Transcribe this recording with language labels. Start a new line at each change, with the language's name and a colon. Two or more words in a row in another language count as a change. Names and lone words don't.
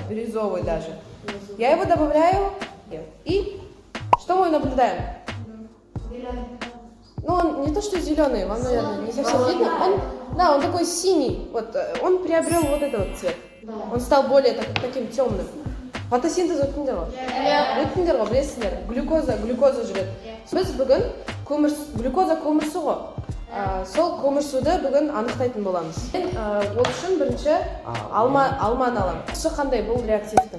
Russian: Бирюзовый даже. Я его добавляю. И что мы наблюдаем? Ну, он не то, что зеленый, вам, наверное, не совсем видно. Он такой синий. Вот, он приобрел вот этот вот цвет. Он стал более таким темным.
Kazakh: Фотосинтез өттіңдер ғой, білесіздер. Глюкоза жүреді. Біз бүгін глюкоза көмірсу ғой. Сол көмірсуді бүгін анықтайтын боламыз. Мен ол үшін бірінші алманы аламын. Түсі қандай бұл реактивтің?